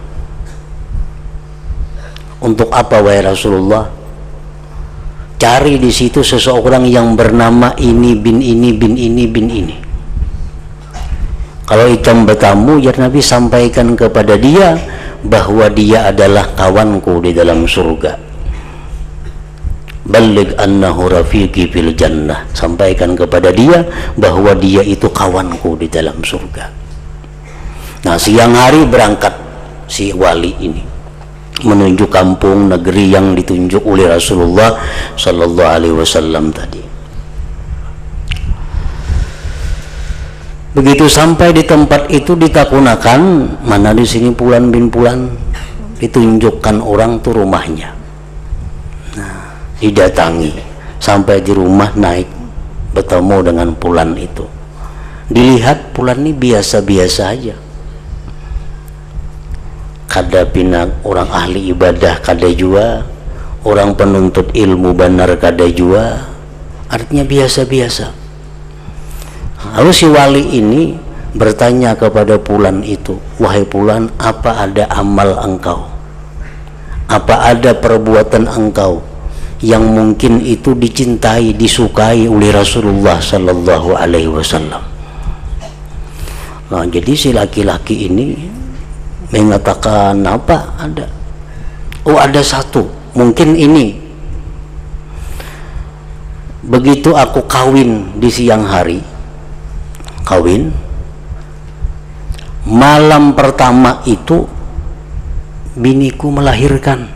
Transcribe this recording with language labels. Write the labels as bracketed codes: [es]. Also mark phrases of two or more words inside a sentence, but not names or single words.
[id] Untuk apa wahai Rasulullah? Cari di situ seseorang yang bernama ini bin ini bin ini bin ini. Kalau hitam bertamu, ya Nabi sampaikan kepada dia bahwa dia adalah kawanku di dalam surga. [ar] بلغ أنه رفيقي في الجنة, [id] sampaikan kepada dia bahwa dia itu kawanku di dalam surga. Nah, siang hari berangkat si wali ini menuju kampung negeri yang ditunjuk oleh Rasulullah [ar] صلى الله عليه وسلم [id] tadi. Begitu sampai di tempat itu ditakunakan, mana di sini Fulan bin Fulan, ditunjukkan orang tuh rumahnya. Didatangi, sampai di rumah naik bertemu dengan Fulan itu. [bjn] Dilihat Fulan ini biasa-biasa aja, kada pinak orang ahli ibadah kada jua, orang penuntut ilmu benar kada jua, artinya biasa-biasa. [id] Lalu si wali ini bertanya kepada Fulan itu, wahai Fulan, apa ada amal engkau, apa ada perbuatan engkau yang mungkin itu dicintai, disukai oleh Rasulullah [ar] صلى الله عليه وسلم? [id] Nah, jadi si laki-laki ini mengatakan, apa ada? Oh, ada satu, mungkin ini. Begitu aku kawin di siang hari, malam pertama itu biniku melahirkan.